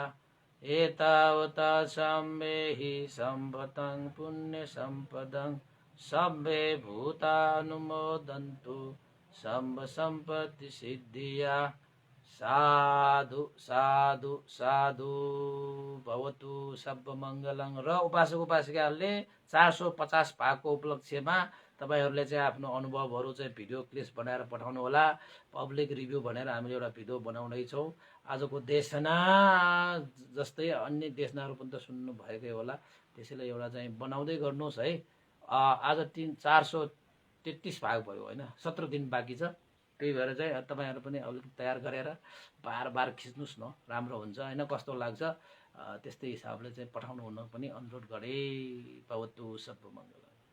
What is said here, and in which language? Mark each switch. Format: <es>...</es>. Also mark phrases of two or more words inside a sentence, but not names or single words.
<pi>एतावता सम्मे हि सम्पतं पुण्यसम्पदं सम्बे भूतानुमोदन्तु सम्ब सम्पत्ति सिद्धिया। साधु साधु साधु भवतु सर्वमङ्गलं।</pi> <ne>र उपासक उपासिकाहरूले 450 भागको उपलक्ष्यमा तपाईहरूले चाहिँ आफ्नो अनुभवहरू चाहिँ</ne> <en>video clips</en> <ne>बनाएर पठाउनु होला।</ne> <en>public review</en> <ne>भनेर हामीले एउटा भिडियो बनाउँदैछौँ। आजको देशना जस्तै अन्य देशनाहरू पनि त सुन्नु भएकै होला, त्यसैले एउटा चाहिँ बनाउँदै गर्नुहोस् है। आज 433 भाग भयो होइन, 17 दिन बाँकी छ। त्यही भएर चाहिँ तपाईँहरू पनि अलिकति तयार गरेर बार बार खिच्नुहोस् न, राम्रो हुन्छ होइन, कस्तो लाग्छ त्यस्तै हिसाबले चाहिँ पठाउनु हुन पनि अनुरोध गरेँ।</ne> <pi>भवतु सर्वमङ्गलम्।</pi>